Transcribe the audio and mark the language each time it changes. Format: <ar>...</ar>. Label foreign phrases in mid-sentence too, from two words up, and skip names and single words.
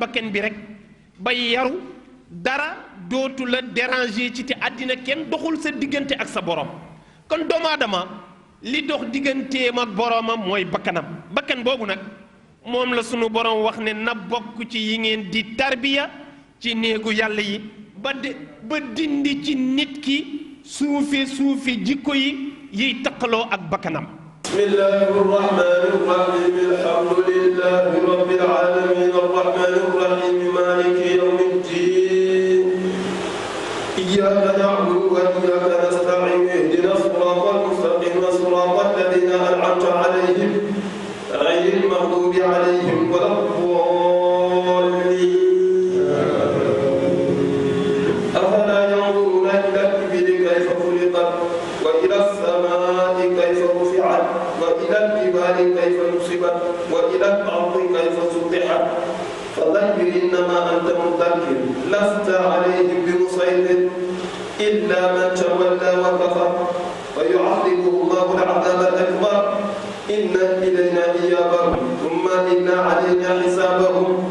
<wo>bakken bi rek ba yaru dara dootu la déranger ci te àddina kenn doxul sa diggante ak sa borom kon doomu aadama li dox digganteem ak boromam mooy bakkanam bakkan boobu nag moom la sunu borom wax ne na bokk ci yi ngeen di tarbiya ci néegu yàlla yi ba dindi ci nit ki suufi jikko yi yiy taqaloo ak bakkanam</wo> <ar>بسم الله الرحمن الرحيم الحمد لله رب العالمين الرحمن الرحيم مالك يوم الدين إياك نعبد وإياك نستعين اهدنا الصراط المستقيم صراط الذين أنعمت عليهم غير المغضوب عليهم ولا الضالين أفلا ينظرون إلى الإبل كيف خلقت وإلى السماء كيف رفعت وإلى الجبال كيف نصبت وإلى الأرض كيف سطحت فذكر إنما أنت مذكر لست عليهم بمسيطر إلا إلا من تولى وكفر فيعذبه الله العذاب الأكبر إن إلينا إيابهم ثم إن علينا حسابهم.</ar>